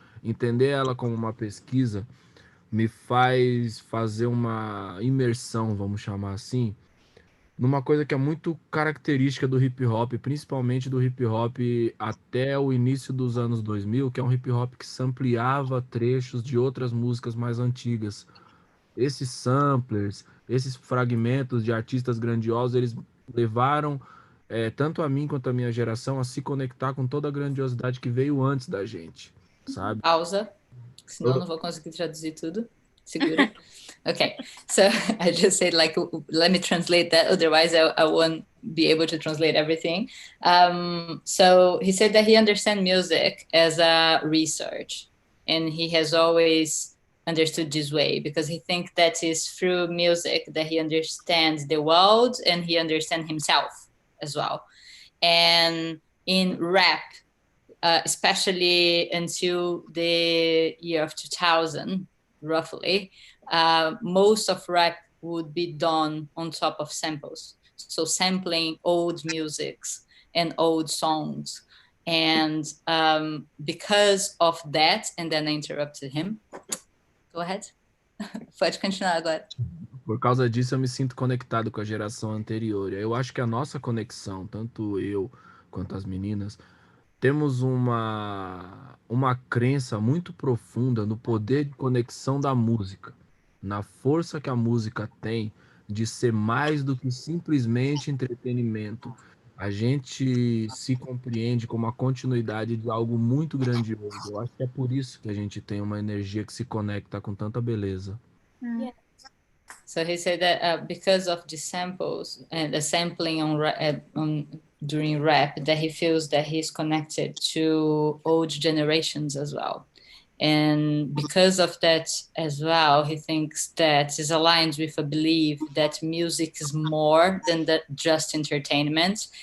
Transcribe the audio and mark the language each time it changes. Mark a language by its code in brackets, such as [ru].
[pt] Entender ela como uma pesquisa me faz fazer uma imersão, vamos chamar assim, numa coisa que é muito característica do hip hop, principalmente do hip hop até o início dos anos 2000, que é um hip hop que sampleava trechos de outras músicas mais antigas. Esses samplers, esses fragmentos de artistas grandiosos, eles levaram tanto a mim quanto a minha geração a se conectar com toda a grandiosidade que veio antes da gente, sabe? Pausa, senão não vou conseguir traduzir tudo. Segura. [en] Okay, so I just said, like, let me translate that, otherwise I won't be able to translate everything. So he said that he understands music as a research, and he has always understood this way because he thinks that is through music that he understands the world and he understands himself as well. And in rap, especially until the year of 2000, roughly, most of rap would be done on top of samples. So sampling old musics and old songs. And because of that, and then I interrupted him. Go ahead. [pt] Pode continuar agora. Por causa disso, eu me sinto conectado com a geração anterior. Eu acho que a nossa conexão, tanto eu quanto as meninas, temos uma crença muito profunda no poder de conexão da música, na força que a música tem de ser mais do que simplesmente entretenimento. A gente se compreende como a continuidade de algo muito grandioso. Eu acho que é por isso que a gente tem uma energia que se conecta com tanta beleza. [en] Yeah. So he said that because of the samples and the sampling during rap, that he feels that he's connected to old generations as well. And because of that as well, he thinks that is aligned with a belief that music is more than just entertainment.